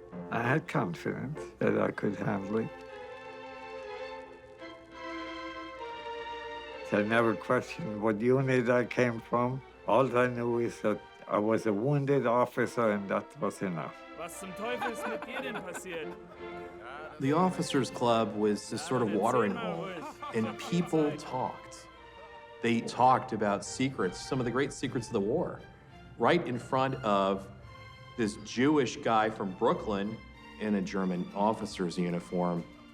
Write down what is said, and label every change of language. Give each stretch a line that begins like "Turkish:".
English: I had confidence that I could handle it. I never questioned what unit I came from. All I knew is that I was a wounded officer, and that was enough.
German: Was zum Teufel ist mit dir denn passiert?
English: The Officers Club was this sort of watering hole, and people talked. They talked about secrets, some of the great secrets of the war, right in front of this Jewish guy from Brooklyn in a German officer's uniform.